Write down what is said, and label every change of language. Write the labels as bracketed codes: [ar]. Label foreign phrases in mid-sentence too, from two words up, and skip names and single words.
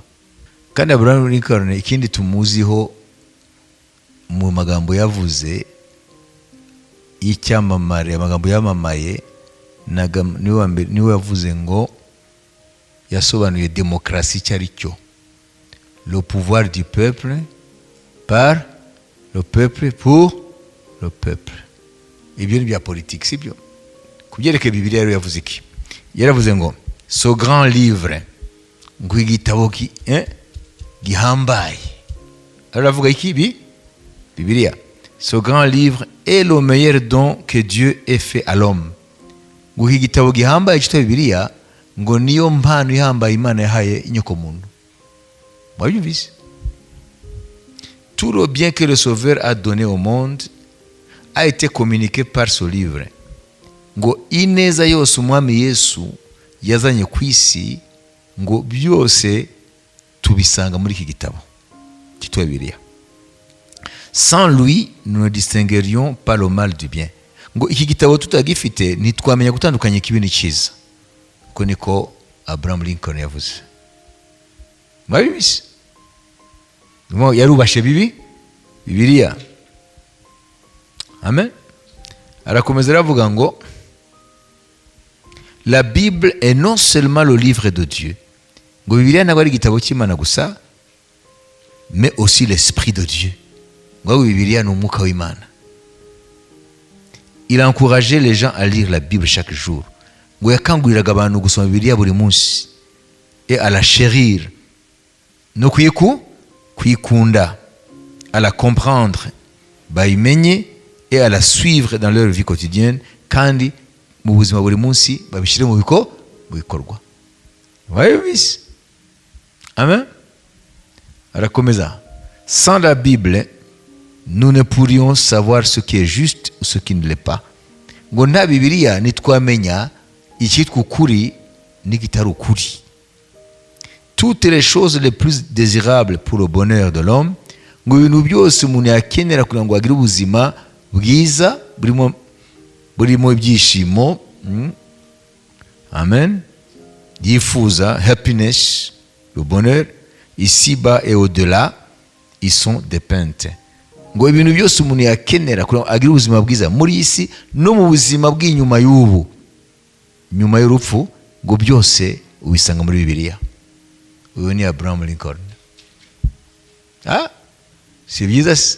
[rw] Kandi Abraham Lincoln ikindi tumuziho mu magambo yavuze y'icyamamare, amagambo yamamaye, niwe yavuze ngo yasobanuye demokarasi icyo ari cyo: [fr] le pouvoir du peuple par le peuple pour le peuple. [rw] Ibyo ni bya politique, sibyo? Kubyerekeye Bibiliya rero yavuze iki? Yaravuze ngo [fr] ce grand livre, [rw] ngo igitabo gihambaye. Aravuga iki? Bibiliya. [fr] Ce grand livre est le meilleur don que Dieu ait fait à l'homme. [rw] Ngo igitabo gihambaye cyitwa Bibiliya, ngo niyo mpano ihambaye Imana yahaye inyoko muntu. Mwabyumvise? [fr] Tout le bien que le Sauveur a donné au monde a été communiqué par ce livre. [rw] Ngo ineza yose umwami Yesu yazanye ku isi, ngo byose tubisanga muri iki gitabo cyitwa Bibiliya. [fr] Sans lui, nous ne distinguerions pas le mal du bien. [rw] Ngo iki gitabo tutagifite ntitwamenya gutandukanya ikibi n'icyiza. Uko niko Abraham Lincoln yavuze. Mwabizi? Yarubashe Bibiliya. Amen. Arakomeza aravuga ngo [fr] la Bible est non seulement le livre de Dieu, [rw] ngo Bibiliya ntabwo ari igitabo cy'Imana gusa, [fr] mais aussi l'esprit de Dieu. [rw] ngo Bibiliya ni umwuka w'Imana. [fr] Il encourageait les gens à lire la Bible chaque jour. [rw] Ngo yakanguriraga abantu gusoma Bibiliya buri munsi [fr] et à la chérir, [rw] no kuyikunda, [fr] à la comprendre, bayimenye et à la suivre dans leur vie quotidienne, [rw] kandi mu buzima buri munsi babishyire mu bikorwa. Wabibise? Amen. Arakomeza. [fr] Sans la Bible, nous ne pourrions savoir ce qui est juste ou ce qui ne l'est pas. [rw] Ngo nta Bibiliya ntitwamenya icyitwa ukuri n'ikitari ukuri. [fr] Toutes les choses les plus désirables pour le bonheur de l'homme, [rw] ngo ibintu byose umuntu yakenera kugira ngo agire ubuzima bwiza burimo ibyishimo, amen, yifuza, happiness, [fr] le bonheur, ici-bas et au-delà, ils sont dépeintes. [rw] Ngo ibintu byose umuntu yakenera kugira ngo agire ubuzima bwiza muri isi no mu buzima bw'inyuma y'ubu, nyuma y'urupfu, ngo byose ubisanga muri Bibiliya. Uyu ni Abraham Lincoln. Si byiza se?